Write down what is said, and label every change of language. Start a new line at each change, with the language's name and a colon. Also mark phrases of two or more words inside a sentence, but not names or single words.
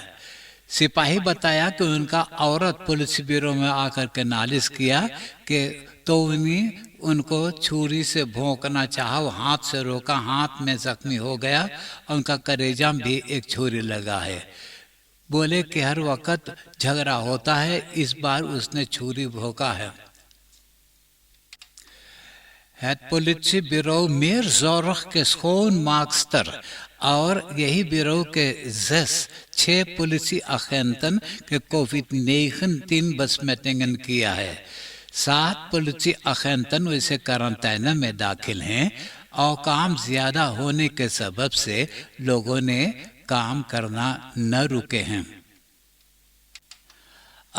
Caribbean Hindustani: सिपाही बताया कि उनका औरत पुलिस ब्यूरो में आकर के नालिश किया कि तोनी उनको छुरी से भोंकना चाहा, वो हाथ से रोका, हाथ में जख्मी हो गया, उनका कलेजा में भी एक छुरी लगा है। बोले कि हर वक्त झगड़ा होता है, इस बार उसने छुरी भोंका है।
Dutch: Het politiebureau
Caribbean Hindustani: meer zorg के schoonmaakster और यही ब्यूरो के 6 पुलिस agenten के कोविड-19 besmettingen किया है। 7 पुलिस agenten वैसे क्वारंटाइन में दाखिल हैं और काम ज्यादा होने के सबब से लोगों ने काम करना न रुके हैं।